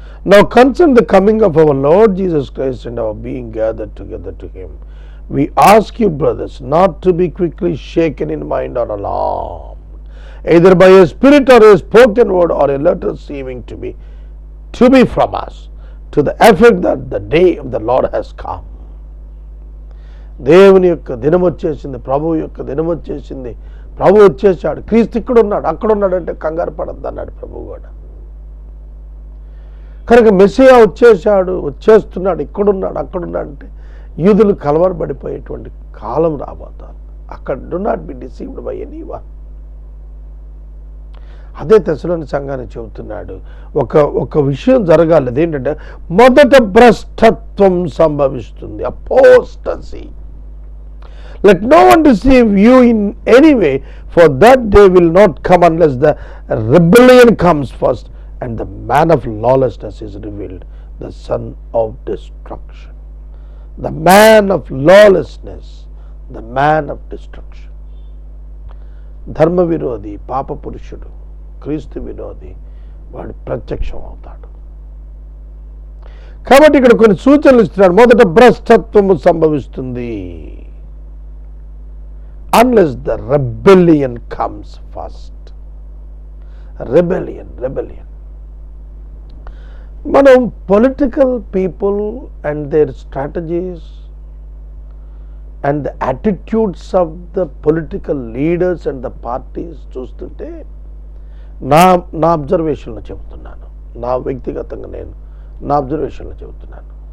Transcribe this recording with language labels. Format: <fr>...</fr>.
<en>Now concern the coming of our Lord Jesus Christ and our being gathered together to Him. We ask you, brothers, not to be quickly shaken in mind or alarmed, either by a spirit or a spoken word or a letter seeming to be from us, to the effect that the day of the Lord has come.</en> <te>దేవుని యొక్క దినం వచ్చేసింది, ప్రభువు యొక్క దినం వచ్చేసింది, ప్రభు వచ్చేసాడు, క్రీస్తు ఇక్కడ ఉన్నాడు, అక్కడ ఉన్నాడు అంటే కంగారు పడద్దు అన్నాడు ప్రభువు కూడా. కనుక మెస్సియా వచ్చేసాడు, వచ్చేస్తున్నాడు, ఇక్కడున్నాడు, అక్కడున్నాడు అంటే యూదులు కలవరపడిపోయేటువంటి కాలం రాబోతారు. అక్కడ</te> <en>Do not be deceived by anyone.</en> <te>అదే తెసలోని సంఘాన్ని చెబుతున్నాడు. ఒక విషయం జరగాలి. అదేంటంటే మొదట భ్రష్టత్వం సంభవిస్తుంది, apostasy.</te> <en>Let no one deceive you in any way, for that day will not come unless the rebellion comes first and the man of lawlessness is revealed, the son of destruction. The man of lawlessness, the man of destruction.</en> <te>ధర్మ విరోధి, పాప పురుషుడు, క్రీస్తు విరోధి వాడు ప్రత్యక్షం అవుతాడు. కాబట్టి ఇక్కడ కొన్ని సూచనలు ఇస్తున్నాడు. మొదట భ్రష్టత్వము సంభవిస్తుంది,</te> <en>unless the rebellion comes first. Rebellion.</en> <te>మనం</te> <en>political people and their strategies and the attitudes of the political leaders and the parties</en> <te>చూస్తుంటే నా అబ్జర్వేషన్లో చెబుతున్నాను,</te> <en>నా వ్యక్తిగతంగా నా అబ్జర్వేషన్లో చెబుతున్నాను.</en>